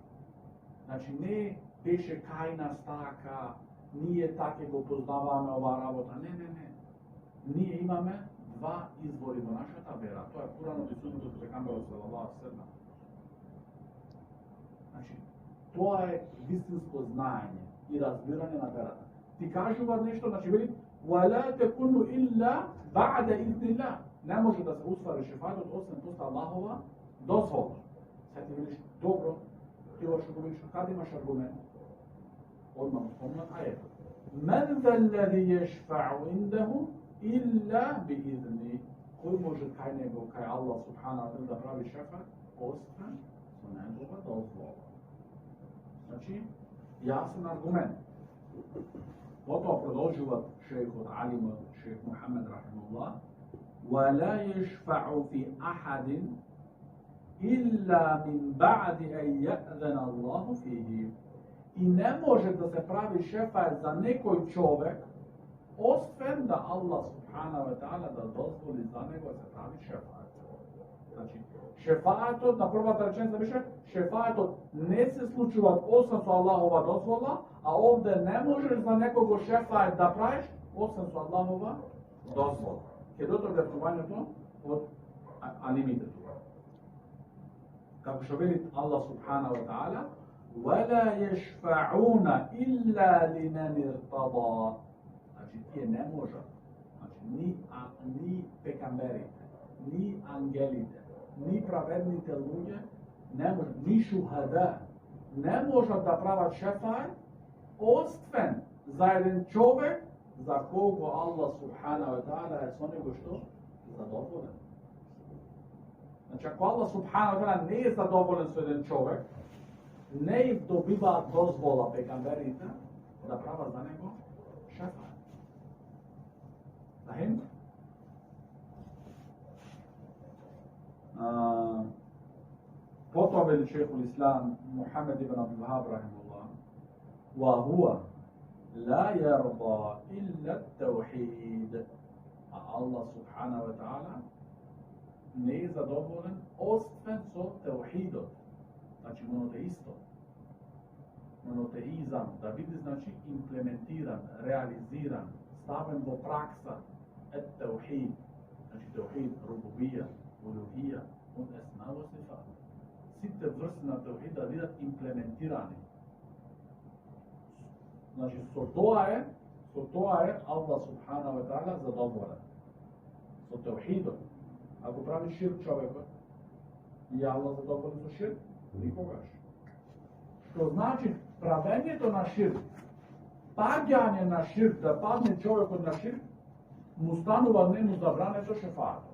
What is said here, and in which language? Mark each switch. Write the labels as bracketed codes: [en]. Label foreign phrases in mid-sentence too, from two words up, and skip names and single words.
[mk] Значи не беше кај нас така, ние така го познаваме ова работа. Не. Ние имаме два извори во нашата вера. Тоа е Куранот и Сунетот од пегамберот [ar] صلى الله عليه وسلم. [mk] Значи тоа е вистинско знаење и разбирање на верата. Ти кажуваат нешто, значи вели [ar] ولا تكون إلا بعد إذن الله. [mk] Не може да се уствари шефаатот освен после Аллахова дозвола. Сега ти видиш, добро, ти што го видиш, каде имаш аргумент? Одма му спомнат ајето. [ar] من ذا الذي يشفع عنده إلا بإذنه. [mk] Кој може кај него, кај Аллах [ar] سبحانه وتعالى [mk] да прави шефаат освен со негова дозвола? Значи, јасен аргумент. Потоа продолжуваат шейхот алимот, шейх Мухамед рахимуллах, [ar] ولا يشفع في أحد إلا من بعد أن يأذن الله فيه. [mk] И не може да се прави шефаат за некој човек, освен да Аллах [ar] سبحانه وتعالى [mk] да дозволи за него да се прави шефаат. Значи, шефаатот, на првата реченица беше, шефаатот не се случува освен со Аллахова дозвола, а овде не можеш за некого шефаат да правиш, освен со Аллахова дозвола. Ке дотре вртувањето од алимите тука. Како што вели [ar] Аллах سبحانه وتعالى, وَلَا يَشْفَعُونَ إِلَّا لِمَنِ ارْتَضَى. [mk] Значи, тие не можат. Значи, ни пекамберите, ни ангелите, ни праведните луѓе, не можат, ни шухада, не можат да прават шефаат, освен за еден човек, за кого Аллах [ar] سبحانه وتعالى [mk] е со него што? Задоволен. Значи, ако Аллах [ar] سبحانه وتعالى [mk] не е задоволен со еден човек, не добиваат дозвола пегамберите да прават за него шефаат. Знаем? Потоа вели [ar] شيخ الإسلام Мухамед ибн Абдул Вахаб рахимуллах, وهو لا يرضى إلا التوحيد. الله سبحانه وتعالى [mk] не е задоволен освен со теухидот. Значи монотеистот. Монотеизам да биде значи имплементиран, реализиран, ставен во пракса е теухид. Значи теухид, рубубија, улухија, [ar] الأسماء والصفات. [mk] Сите врсти на теухид да бидат имплементирани. Значи со тоа е Аллах [ar] سبحانه وتعالى [mk] задоволен. Со теухидот. Ако прави ширк човекот, и Аллах задоволен со ширк? Никогаш. Што значи правењето на ширк, паѓање на ширк, да падне човекот на ширк, му станува нему забрането шефаатот.